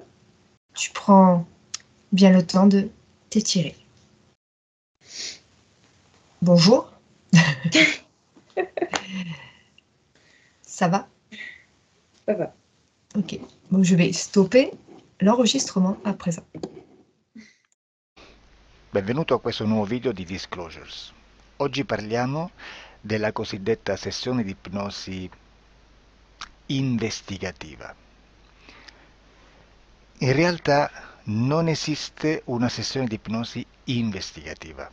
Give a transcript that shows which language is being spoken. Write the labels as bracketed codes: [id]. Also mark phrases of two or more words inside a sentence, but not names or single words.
[fr] Tu prends bien le temps de t'étirer. Bonjour. Ça va? Ça va. Ok. Bon, je vais stopper l'enregistrement à présent. [it] Benvenuto a questo nuovo video di Disclosures. Oggi parliamo della cosiddetta sessione di ipnosi investigativa. In realtà non esiste una sessione di ipnosi investigativa.